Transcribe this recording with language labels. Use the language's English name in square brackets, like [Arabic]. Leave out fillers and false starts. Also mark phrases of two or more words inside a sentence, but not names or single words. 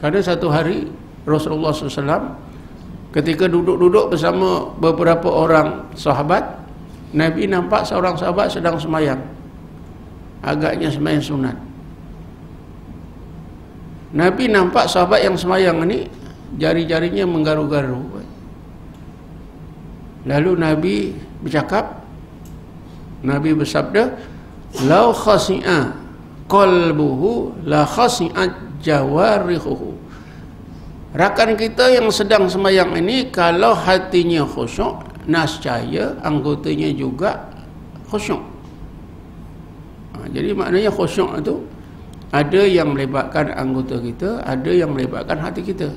[Malay] Pada satu hari Rasulullah SAW ketika duduk-duduk bersama beberapa orang sahabat, Nabi nampak seorang sahabat sedang semayang, agaknya semayang sunat. Nabi nampak sahabat yang semayang ini jari-jarinya menggaru-garu. Lalu Nabi bercakap, Nabi bersabda, [Arabic] "لو خشع قلبه لخشعت جوارحه." [Malay] Rakan kita yang sedang semayang ini kalau hatinya khusyuk, nascaya anggotanya juga khusyuk. Jadi maknanya khusyuk itu ada yang melibatkan anggota kita, ada yang melibatkan hati kita.